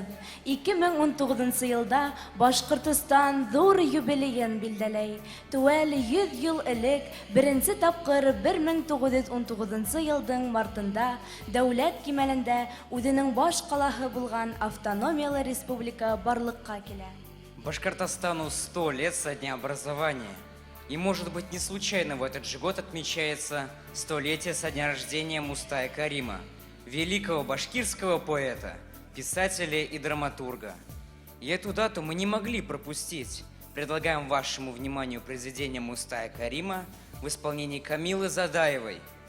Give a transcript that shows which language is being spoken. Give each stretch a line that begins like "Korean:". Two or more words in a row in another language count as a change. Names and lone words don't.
Bashkir: 2019 елда Башқұртыстан зор юбилейін билдәләй. Түвәл 100 ел элек, беренче тапқыр 1919 елдың мартында дәүләт кимәлендә үзенең баш калаһы булган автономиялы республика барлыкка килә.
Russian: Башкортостану 100 лет со дня образования. И, может быть, не случайно в этот же год отмечается 100-летие со дня рождения Мустая Карима, великого башкирского поэта, писателя и драматурга. И эту дату мы не могли пропустить. Предлагаем вашему вниманию произведение Мустая Карима в исполнении Камилы Задаевой.